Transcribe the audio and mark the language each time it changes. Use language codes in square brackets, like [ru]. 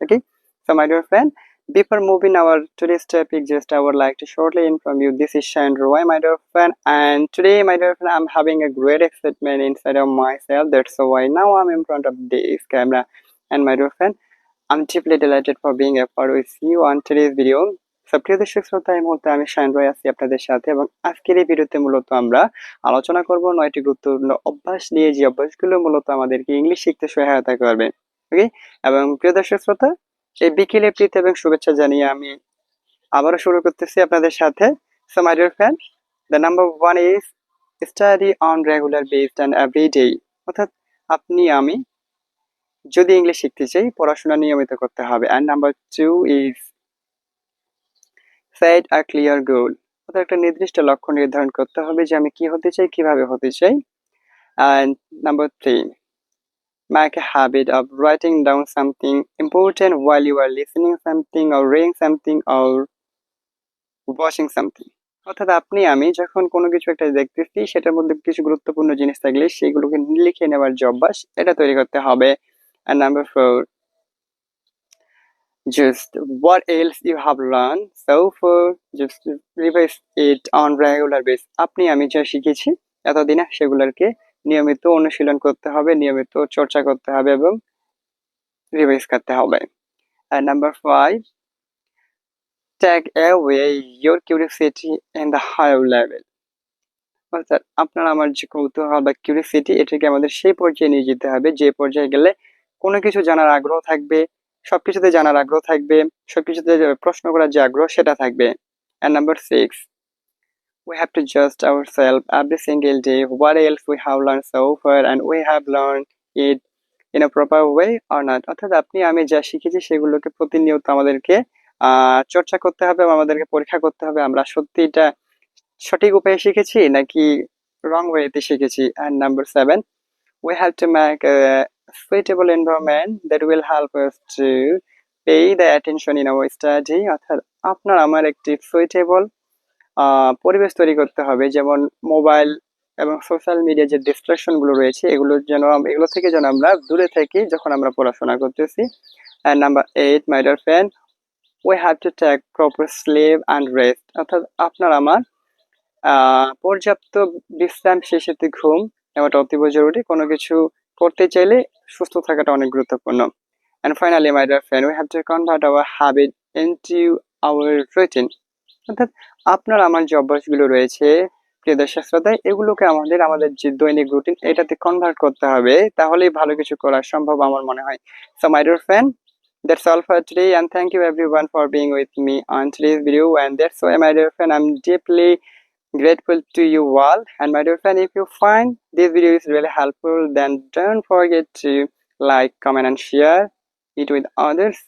[en] Okay, so my dear friend, before moving our today's topic, just I would like to shortly inform you this is Shaun Roy, my dear friend, and today, my dear friend, I'm having a great excitement inside of myself. That's why now I'm in front of this camera, and my dear friend. I'm deeply delighted for being a part with you on today's video. [bn] So প্রিয় দর্শক শ্রোতা এই মুহূর্তে আমি shine রয় আছি আপনাদের সাথে এবং আজকের এই ভিডিওতে মূলত আমরা আলোচনা করব 9টি গুরুত্বপূর্ণ অভ্যাস নিয়ে যে অভ্যাসগুলো মূলত আমাদেরকে ইংলিশ শিখতে সহায়তা করবে। ওকে, এবং প্রিয় দর্শক শ্রোতা এই বিকেলে প্রীতি এবং শুভেচ্ছা জানিয়ে আমি আবারও শুরু করতেছি আপনাদের সাথে। [en] So my dear friend, the number one is study on regular basis and every day। [bn] অর্থাৎ আপনি আমি যদি ইংলিশ শিখতে চাই পড়াশোনা নিয়মিত করতে হবে। [en] And number two is set a clear goal। [bn] অর্থাৎ একটা নির্দিষ্ট লক্ষ্য নির্ধারণ করতে হবে যে আমি কি হতে চাই, কিভাবে হতে চাই। [en] And number three, make a habit of writing down something important while you are listening something or reading something or watching something। [bn] অর্থাৎ আপনি আমি যখন কোনো কিছু একটা দেখতেছি সেটার মধ্যে কিছু গুরুত্বপূর্ণ জিনিস থাকলে সেগুলোকে লিখে নেওয়ার যে অভ্যাস এটা তৈরি করতে হবে। [en] And number four, just what else you have learned so far, just revise it on regular basis। [bn] আপনি আমি যা শিখেছি এতদিনে সেগুলোকে নিয়মিত অনুশীলন করতে হবে, নিয়মিত চর্চা করতে হবে এবং রিভাইজ করতে হবে। [en] And number five, take away your curiosity in the higher level। [bn] অর্থাৎ আপনার আমার যে কৌতূহল বা কিউরিওসিটি এটাকে আমাদের সেই পর্যায়ে নিয়ে যেতে হবে যে পর্যায়ে গেলে কোনো কিছু জানার আগ্রহ থাকবে, সবকিছুতে জানার আগ্রহ থাকবে, সবকিছুতে প্রশ্ন করার যে আগ্রহ সেটা থাকবে। [en] And number six, we have to judge ourselves every single day what else we have learned so far and we have learned it in a proper way or not। [bn] অর্থাৎ আপনি আমি যা শিখেছি সেগুলোকে প্রতিনিয়ত আমাদেরকে চর্চা করতে হবে এবং আমাদেরকে পরীক্ষা করতে হবে আমরা সত্যি এটা সঠিক উপায়ে শিখেছি নাকি রং ওয়েতে শিখেছি। [en] And number seven, we have to make a suitable environment that will help us to pay the attention in our study। [bn] অর্থাৎ আপনার আমার একটি সুইটেবল পরিবেশ তৈরি করতে হবে, যেমন মোবাইল এবং সোশ্যাল মিডিয়া যে ডিস্ট্রাকশন গুলো রয়েছে এগুলো থেকে যেন আমরা দূরে থাকি যখন আমরা পড়াশোনা করতেছি। [en] And number eight, my dear friend, we have to take proper sleep and rest। [bn] অর্থাৎ আপনার আমার পর্যাপ্ত বিশ্রাম শেষে ঘুম নেওয়াটা অতীব জরুরি। কোনো কিছু করতে চাইলে সুস্থ থাকাটা অনেক গুরুত্বপূর্ণ। [en] And finally, my dear friend, we have to convert our habit into our routine। [bn] অর্থাৎ আপনার আমার যে অভ্যাসগুলো রয়েছে প্রিয় দর্শক শ্রোতা এগুলোকে আমাদের যে দৈনিক রুটিন এটাতে কনভার্ট করতে হবে, তাহলেই ভালো কিছু করা সম্ভব আমার মনে হয়। [en] So my dear friend, that's all for today and thank you everyone for being with me on today's video, and that's why my dear friend I'm deeply grateful to you all. And my dear friend, if you find this video is really helpful, then don't forget to like, comment and share it with others.